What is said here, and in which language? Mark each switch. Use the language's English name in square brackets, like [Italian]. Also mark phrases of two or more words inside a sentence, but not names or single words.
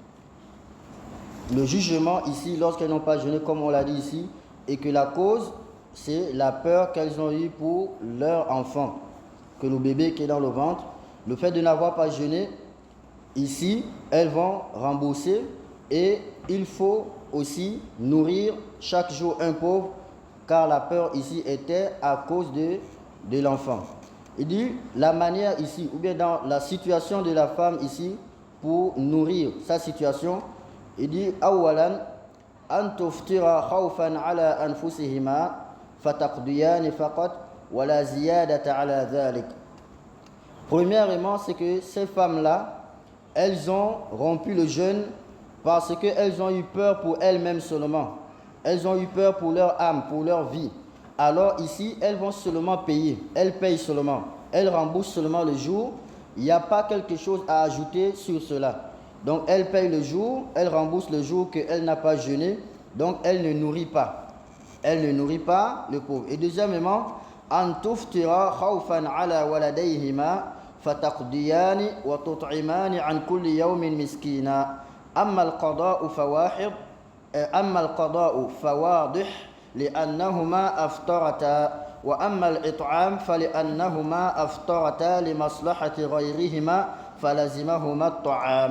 [French] le jugement ici, lorsqu'elles n'ont pas jeûné, comme on l'a dit ici, et que la cause, c'est la peur qu'elles ont eue pour leur enfant, que le bébé qui est dans le ventre, le fait de n'avoir pas jeûné, ici, elles vont rembourser et il faut aussi nourrir chaque jour un pauvre, car la peur ici était à cause de l'enfant. Il dit, la manière ici, ou bien dans la situation de la femme ici, pour nourrir sa situation, il dit, [Arabic] أولاً، أن تفطرا خوفاً على أنفسهما، فتقضيان فقط، ولا زيادة على ذلك. [French] Premièrement, c'est que ces femmes-là, elles ont rompu le jeûne parce qu'elles ont eu peur pour elles-mêmes seulement. Elles ont eu peur pour leur âme, pour leur vie. Alors ici, elles vont seulement payer. Elles payent seulement. Elles remboursent seulement le jour. Il n'y a pas quelque chose à ajouter sur cela. Donc, elles payent le jour, elles remboursent le jour qu'elle n'a pas jeûné. Donc, elle ne nourrit pas. Elle ne nourrit pas le pauvre. Et deuxièmement, [Arabic] أن تفطرا خوفاً على ولديهما فتقضيان وتطعمان عن كل يوم مسكيناً. أما القضاء فواحد، أما القضاء فواضح لأنهما أفطرتا وأما الإطعام فلأنهما أفطرتا لمصلحة غيرهما فلزمهما الطعام.